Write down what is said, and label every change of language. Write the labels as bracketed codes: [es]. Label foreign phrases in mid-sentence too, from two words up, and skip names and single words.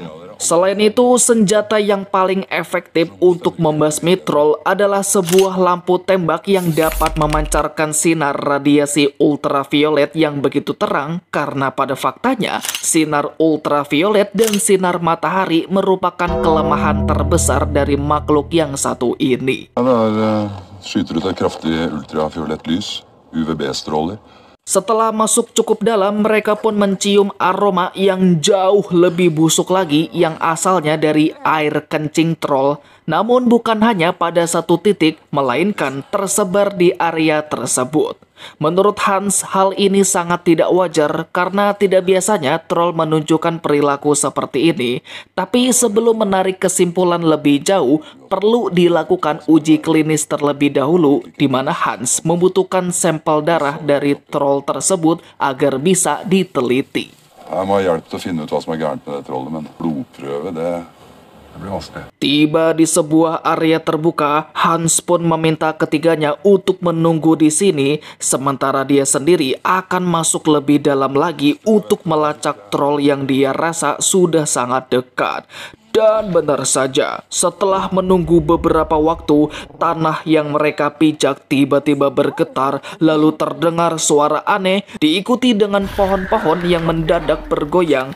[id] Selain itu, senjata yang paling efektif untuk membasmi troll adalah sebuah lampu tembak yang dapat memancarkan sinar radiasi ultraviolet yang begitu terang, karena pada faktanya sinar ultraviolet dan sinar matahari merupakan kelemahan terbesar dari makhluk yang satu ini. [no] Skyter ut et kraftig ultrafiolett lys, UVB-stråler. [id] Setelah masuk cukup dalam, mereka pun mencium aroma yang jauh lebih busuk lagi yang asalnya dari air kencing troll. Namun bukan hanya pada satu titik, melainkan tersebar di area tersebut. Menurut Hans, hal ini sangat tidak wajar karena tidak biasanya troll menunjukkan perilaku seperti ini. Tapi sebelum menarik kesimpulan lebih jauh, perlu dilakukan uji klinis terlebih dahulu, di mana Hans membutuhkan sampel darah dari troll tersebut agar bisa diteliti. [no] Jeg må ha hjelp til å finne ut hva som er gærent med det trollet, men blodprøve, det blir vanskelig. [id] Tiba di sebuah area terbuka, Hans pun meminta ketiganya untuk menunggu di sini, sementara dia sendiri akan masuk lebih dalam lagi untuk melacak troll yang dia rasa sudah sangat dekat. Dan benar saja, setelah menunggu beberapa waktu, tanah yang mereka pijak tiba-tiba bergetar, lalu terdengar suara aneh, diikuti dengan pohon-pohon yang mendadak bergoyang.